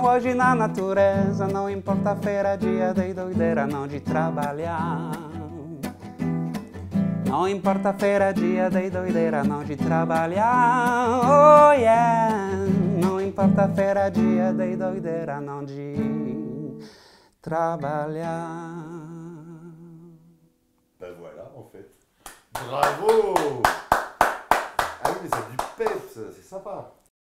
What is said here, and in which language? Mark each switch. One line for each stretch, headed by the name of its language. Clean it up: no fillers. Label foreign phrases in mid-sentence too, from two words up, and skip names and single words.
Portuguese: Hoje na natureza, não importa a feira, dia de doideira, não de trabalhar. Não importa a feira, dia de doideira, não de trabalhar.
English: Oh yeah!
Portuguese: Não importa a feira, dia de doideira, não de trabalhar.
French: Ben voilà, en fait. Bravo! Ah oui, mais c'est du peps, c'est sympa.